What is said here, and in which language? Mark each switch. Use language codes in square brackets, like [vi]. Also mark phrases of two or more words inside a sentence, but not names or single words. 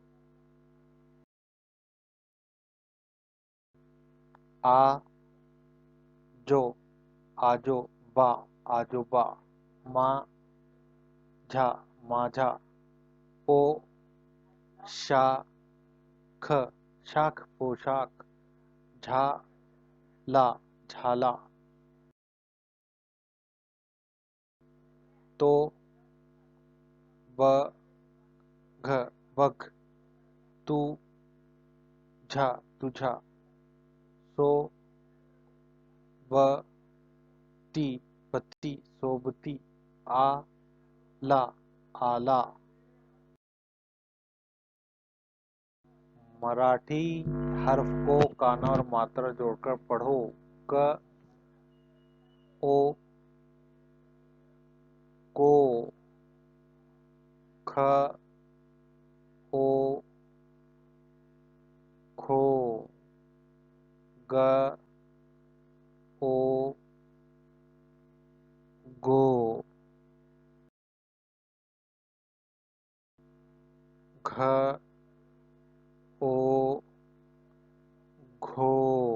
[mr] आ जो आजो बा आजोबा, मा झा माझा, पो शा ख शाख पोशाक, झा ला झाला, तो ब घ बघ, तू झा तुझा, सो ब ती बत्ती सोबती, आ ला आला। [ur] مراٹھی حرف کو کانا اور ماترا جوڑ کر پڑھو. [mr] क ओ को, ख ओ खो, ग ओ गो, घ ओ घो,